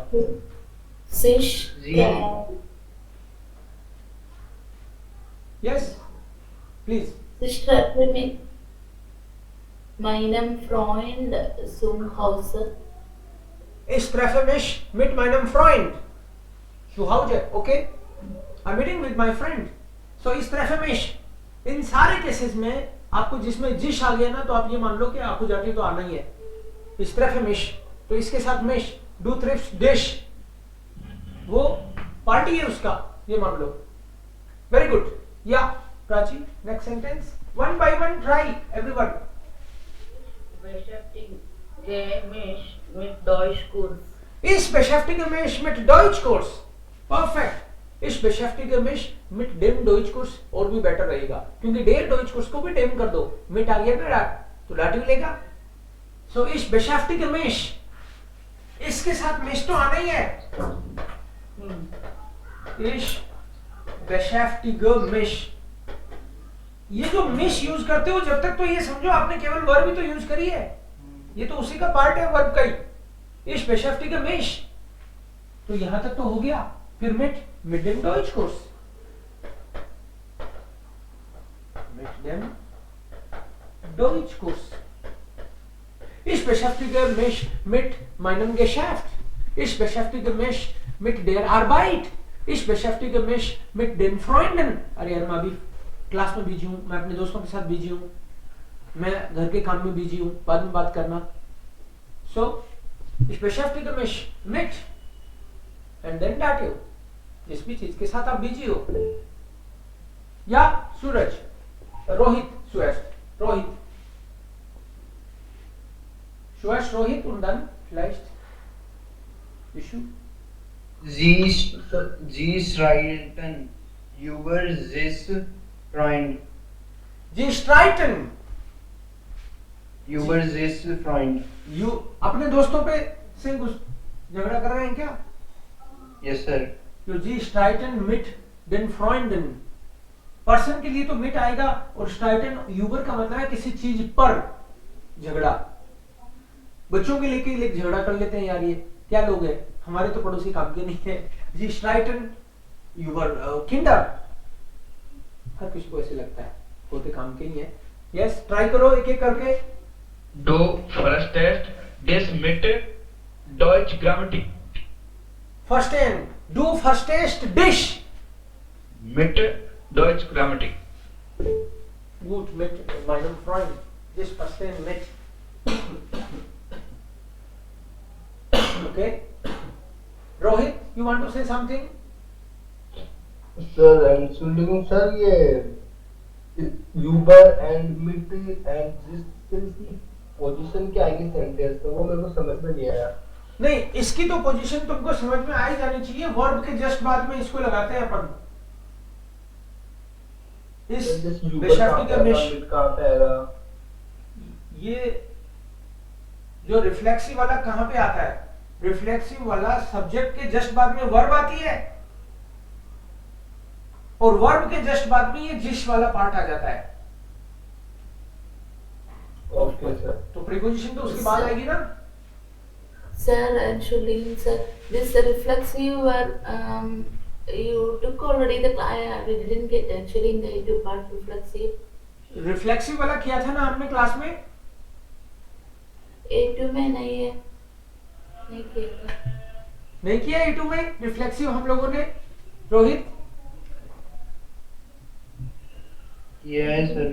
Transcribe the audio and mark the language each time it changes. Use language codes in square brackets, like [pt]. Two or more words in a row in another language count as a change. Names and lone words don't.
[de] Sich Sie. [en] yes please. [de] Sich treffe mit meinem Freund zum Hause. Ich treffe mich mit meinem Freund zu Hause, okay? [en] I'm meeting with my friend. [de] So ich treffe mich। [hi] इन सारे केसेस में आपको जिसमें जिश आ गया ना तो आप ये मान लो कि आपको जाती तो आना ही है। [de] Ich treffe mich, [hi] तो इसके साथ मिश, [de] du triffst dich, [hi] वो पार्टी है उसका, ये मान लो। [en] very good. या प्राची, next sentence, one by one try everyone. [de] Beschäftige mich mit Deutschkurs. Ich beschäftige mich mit Deutschkurs। [hi] परफेक्ट। [de] Ich beschäftige mich mit dem Deutschkurs [hi] और भी बेटर रहेगा, क्योंकि [de] der Deutschkurs [hi] को भी dem कर दो, mit आ गया ना डाट, तो डाट भी लेगा। [de] So ich beschäftige mich, [hi] इसके साथ mich तो आना ही है। [de] Ich beschäftige mich, [hi] ये जो mich यूज करते हो जब तक तो ये समझो आपने केवल वर्ब ही तो यूज करी है, ये तो उसी का पार्ट है वर्ब का ही। [de] Ich beschäftige mich, [hi] तो यहां तक तो हो गया। [de] फिर mit dem Deutschkurs, mit dem Deutschkurs। Ich beschäftige mich mit meinem Geschäft, ich beschäftige mich mit der Arbeit, ich beschäftige mich mit den Freunden। [hi] अरे यार मैं अभी क्लास में बिजी हूँ, मैं अपने दोस्तों के साथ बिजी हूँ, मैं घर के काम में बिजी हूँ, बाद में बात करना। [de] So ich beschäftige mich mit [en] and then dative, [hi] जिस भी चीज के साथ आप बिजी हो। या सूरज, रोहित, सुयश, रोहित, सुयश, रोहित [de] und dann vielleicht [hi] Ishu। [de] Sie streiten über this Freund. Sie streiten, Über this Freund. [hi] यू अपने दोस्तों पे से झगड़ा कर रहे हैं क्या? [en] Yes sir. [hi] तो [de] Sie streiten mit den Freunden, [hi] पर्सन के लिए तो मिट आएगा, और [de] streiten über [hi] का मतलब है किसी चीज पर झगड़ा। बच्चों के लिए झगड़ा कर लेते हैं यार, ये क्या लोग हैं, हमारे तो पड़ोसी काम के नहीं है। [de] Sie streiten über Kinder, [hi] हर किसी को ऐसे लगता है, होते काम के ही है। यस, ट्राई करो एक एक करके। [de] Du verstehst das mit Deutsch Grammatik. Verstehen, du verstehst dich Mit Deutsch Grammatik. gut mit meinem Freund, this verstehen mit okay। [en] Rohit, you want to say something? [hi] Sir, Entschuldigung, sir, ये [en] Uber and Mit and this [hi] की पोजीशन क्या आएगी सेंटेंस में, वो मेरे को समझ में नहीं आया। नहीं, इसकी तो पोजीशन तुमको समझ में आ ही जानी चाहिए, वर्ब के जस्ट बाद में इसको लगाते हैं अपन। इस बेशर्ती मिट कहाँ पे आएगा? ये जो रिफ्लेक्सिव वाला कहाँ पे आता है, रिफ्लेक्सिव वाला सब्जेक्ट के जस्ट बाद में वर्ब आती है, और वर्ब के जस्ट बाद में ये जिस वाला पार्ट आ जाता है। [en] OK sir. [hi] तो प्रीपोजिशन तो उसके बाद आएगी ना। [en] Sir, Entschuldigung, sir. This reflexive word, you took already the we didn't get actually in the into part reflexive. [hi] रिफ्लेक्सिव वाला किया था ना हमने क्लास में। A2 में नहीं है, नहीं किया था। नहीं किया A2 में रिफ्लेक्सिव हम लोगों ने। रोहित, [en] Yes, sir.